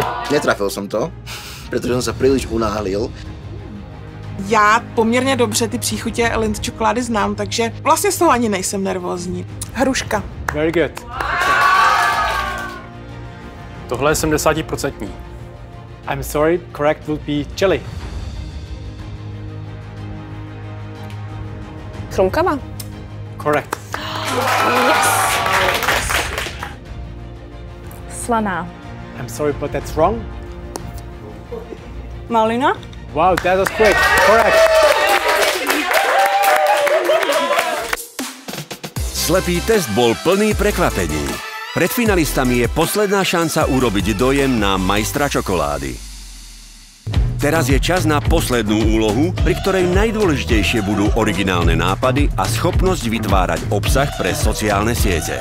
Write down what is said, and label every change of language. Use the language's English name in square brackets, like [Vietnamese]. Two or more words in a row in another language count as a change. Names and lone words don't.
[Slovak] Netrafil som to, pretože som sa príliš unáhlil. [Czech] Já poměrně dobře ty příchutě Lindt čokolády znám, takže vlastně z toho ani nejsem nervózní. Hruška. [English] Very good. [Czech] Tohle je 70%. [English] I'm sorry, correct would be chili. [Slovak] Chrumkava? [English] Correct. Yes! [Slovak] Slaná. [English] I'm sorry, but that's wrong. [Slovak] Malina? [English] Wow, that was quick. Correct. [Slovak] Slepý test bol plný prekvapení. Pred finalistami je posledná šanca urobiť dojem na majstra čokolády. Teraz je čas na poslednú úlohu, pri ktorej najdôležitejšie budú originálne nápady a schopnosť vytvárať obsah pre sociálne siete.